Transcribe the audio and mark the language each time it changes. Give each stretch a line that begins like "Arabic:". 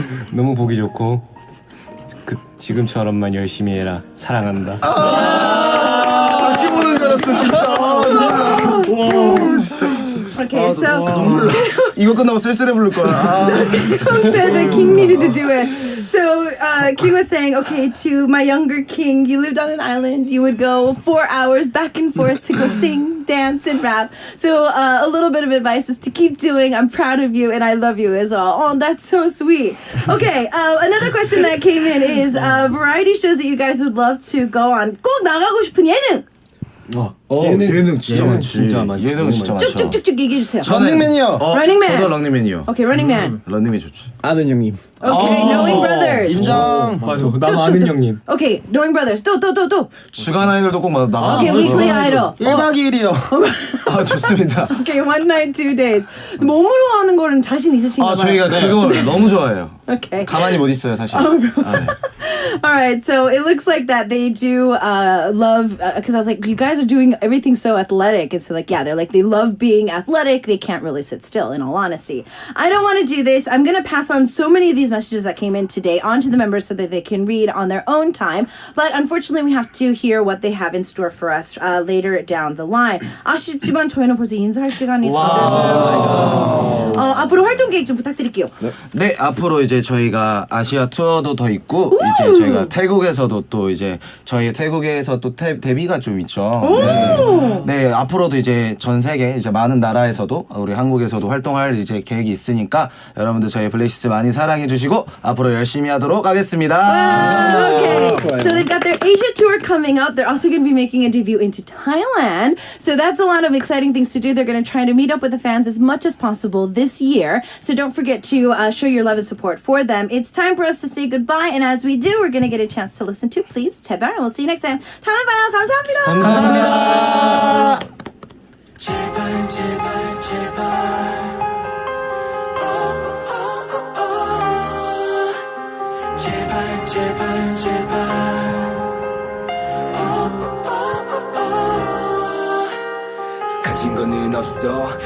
Korean: 너무 보기 좋고 지금처럼만 열심히 해라. 사랑한다. 같이 보는 줄 알았어 진짜. 와 진짜.
English: Okay, so
Korean: 눈물 나. 이거 끝나고 쓸쓸해 부를 거야.
English: Taeyong said that King needed to do it. So King was saying, okay, to my younger King, you lived on an island. You would go 4 hours back and forth to go sing, dance, and rap. So a little bit of advice is to keep doing. I'm proud of you, and I love you as well. Oh, that's so sweet. Okay, another question that came in is variety shows that you guys would love to go on.
Korean: 꼭 나가고 싶은 예능. 예능 진짜 많지. 진짜 많지. 예능 진짜 많죠. 쭉쭉쭉쭉 얘기해 주세요. 런닝맨이요.
English: Running Man.
Korean: 저도 런닝맨이요.
English: Okay, Running Man.
Korean: 런닝맨 좋지. 아는 형님.
English: Okay, Knowing Brothers.
Korean: 인정. 맞아. 나 아는 형님.
English: Okay, Knowing Brothers. 또.
Korean: 주간 아이돌도 꼭 나가.
English: Okay, Weekly Idol.
Korean: 1박 2일이요. 아 좋습니다.
English: Okay, 1 night, 2 days.
Korean: 몸으로 하는 거는 자신 있으신가 봐요. 저희가 그걸 너무 좋아해요. Okay. 가만히 못 있어요 사실.
English: All right, so it looks like that they do love, because I was like, you guys are doing everything so athletic. And so like, yeah, they're like, they love being athletic. They can't really sit still, in all honesty. I don't want to do this. I'm going to pass on so many of these messages that came in today onto the members so that they can read on their own time. But unfortunately, we have to hear what they have in store for us later down the line.
Korean: 아쉽지만 저희는 벌써 인사할 시간이 다 돼서 앞으로 활동 계획 좀 부탁드릴게요. 네, 앞으로 이제 저희가 아시아 투어도 더 있고 이제 저희가 태국에서도 또 이제 저희 태국에서 또 데뷔가 좀 있죠. 네, 앞으로도 이제 전 세계 이제 많은 나라에서도 우리 한국에서도 활동할 이제 계획이 있으니까 여러분들 저희 블랙식스 많이 사랑해 주시고 앞으로 열심히 하도록 하겠습니다.
English: Okay, so they've got their Asia tour coming up. They're also going to be making a debut into Thailand. So that's a lot of exciting things to do. They're going to try to meet up with the fans as much as possible this year. So don't forget to show your love and support for them. It's time for us to say goodbye. And as we do, we're going to get a chance to listen to Please 제발. And we'll see you next time.
Korean: 다음에 봐요. 감사합니다. 감사합니다. 제발 제발 제발 제발 제발 제발 가진 거는 없어